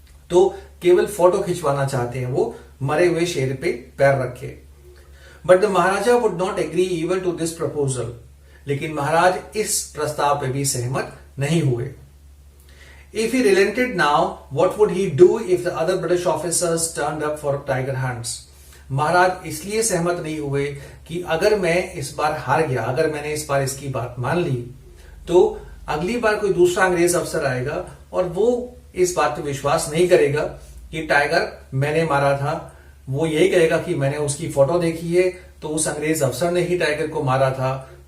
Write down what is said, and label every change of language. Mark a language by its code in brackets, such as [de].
[hi] तो केवल फोटो खिंचवाना चाहते हैं, वो मरे हुए शेर पे पैर रखे। [en] But the maharaja would not agree even to this proposal. [hi] लेकिन महाराज इस प्रस्ताव पे भी सहमत नहीं हुए। [en] If he relented now, what would he do if the other British officers turned up for tiger hunts? [hi] महाराज इसलिए सहमत नहीं हुए कि अगर मैं इस बार हार गया, अगर मैंने इस बार इसकी बात मान ली, तो अगली बार कोई दूसरा अंग्रेज अफसर आएगा और वो इस बात पे विश्वास नहीं करेगा कि टाइगर मैंने मारा था। वो यही कहेगा कि मैंने उसकी फोटो देखी है, तो उस अंग्रेज अफसर ने ही टाइगर को मारा था।